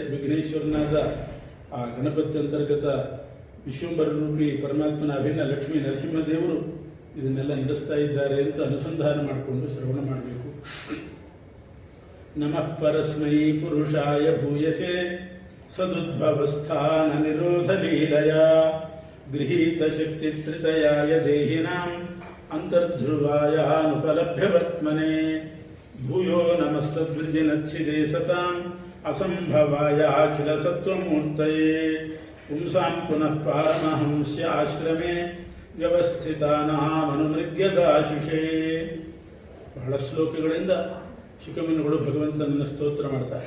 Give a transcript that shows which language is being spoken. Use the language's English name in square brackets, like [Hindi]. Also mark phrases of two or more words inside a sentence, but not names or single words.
[Kannada] ವಿಘ್ನೇಶ್ವರನಾದ ಆ ಗಣಪತಿ ಅಂತರ್ಗತ ವಿಶ್ವಂಬರ ರೂಪಿ ಪರಮಾತ್ಮನ ಅಭಿನ್ನ ಲಕ್ಷ್ಮೀ ನರಸಿಂಹದೇವರು ಇದನ್ನೆಲ್ಲ ನಡೆಸ್ತಾ ಇದ್ದಾರೆ ಅಂತ ಅನುಸಂಧಾನ ಮಾಡಿಕೊಂಡು ಶ್ರವಣ ಮಾಡಬೇಕು. [Sanskrit] ನಮಃ ಪರಸ್ಮೈ ಪುರುಷಾಯ ಭೂಯಸೆ ಸದುದ್ಭವಸ್ಥಾನ ನಿರೋಧ ಲೀಲಯ ಗೃಹೀತ ಶಕ್ತಿ ತ್ರಿತಯಾಯ ದೇಹಿನಾಂ ಅಂತರ್ಧ್ರುವಾಯಾನುಪಲಭ್ಯವತ್ಮನೆ ಭೂಯೋ ನಮಃ ಸದ್ವಿಜಿನಚ್ಛಿದೇ ಸತಾಂ ಅಸಂಭವಾಯ ಅಖಿಲ ಸತ್ವಮೂರ್ತಯೇ ಪುಂಸಾಂ ಪುನಃ ಪಾರಮಹಂಸ್ಯ ಆಶ್ರಮೇ ವ್ಯವಸ್ಥಿತಾನಾಮನುಮೃಗ್ಯದಾಶುಷೇ. [Kannada] ಬಹಳ ಶ್ಲೋಕಗಳಿಂದ ಶುಕಮುನಿಗಳು ಭಗವಂತನನ್ನು ಸ್ತೋತ್ರ ಮಾಡ್ತಾರೆ.